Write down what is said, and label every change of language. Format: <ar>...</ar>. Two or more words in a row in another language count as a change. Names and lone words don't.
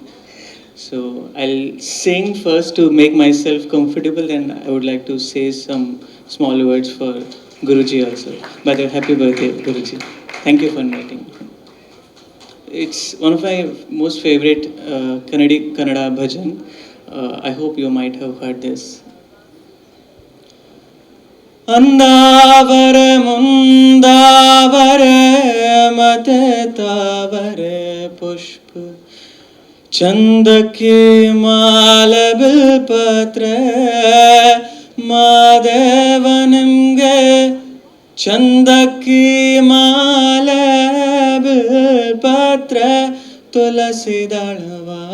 <en>So I'll sing first to make myself comfortable, then I would like to say some small words for Guruji also. By the way, happy birthday, Guruji. Thank you for inviting me. It's one of my most favorite Kannada bhajan. I hope you might have heard this.</en> <kn>ಅಂದಾವರೆ ಮುಂದಾವರೆ ಮತೆ ತಾವರೆ ಪುಷ್ಪ ಚಂದಕ್ಕೆ ಮಾಲ ಬಿಲ್ಪತ್ರ ಮಾದೇವ ನಿಮ್ಗೆ ಚಂದಕ್ಕೆ ಮಾಲ ಬಿಲ್ಪತ್ರ ತುಳಸಿ ದಳವ</kn>